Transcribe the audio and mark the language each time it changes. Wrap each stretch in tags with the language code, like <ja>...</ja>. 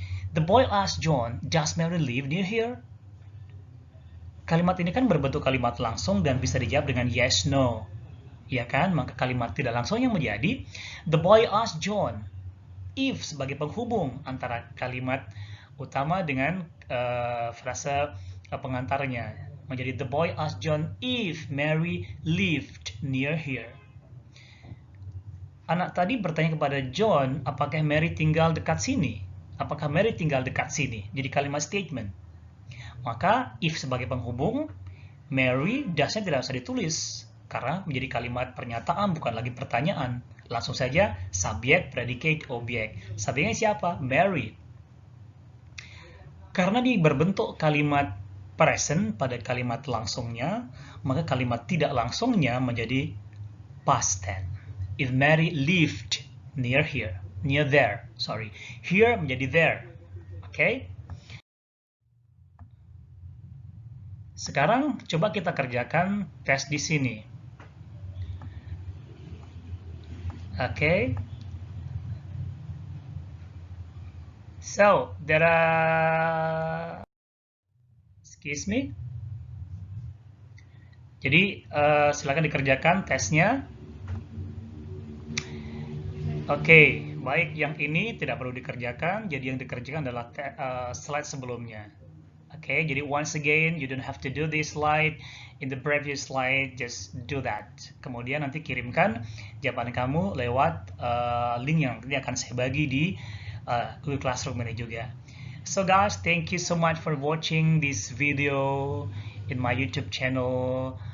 <en>The boy asked John, does Mary live near here?</en> <id>Kalimat ini kan berbentuk kalimat langsung dan bisa dijawab dengan yes, no. Ya kan? Maka kalimat tidak langsung yang menjadi</id> <en>the boy asked John.</en> <id>If sebagai penghubung antara kalimat utama dengan frasa pengantarnya. Menjadi</id> <en>the boy asked John if Mary lived near here.</en> <id>Anak tadi bertanya kepada John, apakah Mary tinggal dekat sini? Apakah Mary tinggal dekat sini? Jadi kalimat statement. Maka if sebagai penghubung, Mary dasnya tidak usah ditulis karena menjadi kalimat pernyataan bukan lagi pertanyaan. Langsung saja subjek, predicate, objek. Subjeknya siapa? Mary. Karena ini berbentuk kalimat present pada kalimat langsungnya, maka kalimat tidak langsungnya menjadi past tense.</id> <en>If Mary lived near here, near there, sorry.</en> <id>Here menjadi there. Oke? Sekarang coba kita kerjakan tes di sini. Oke?</id> <en>So, there are... Excuse me?</en> <id>Jadi silakan dikerjakan tesnya. Oke, baik yang ini tidak perlu dikerjakan, jadi yang dikerjakan adalah slide sebelumnya. Oke, jadi</id> <en>once again, you don't have to do this slide. In the previous slide, just do that.</en> <id>Kemudian nanti kirimkan jawaban kamu lewat link yang nanti akan saya bagi di Google Classroom ini juga.</id> <en>So guys, thank you so much for watching this video in my YouTube channel.</en>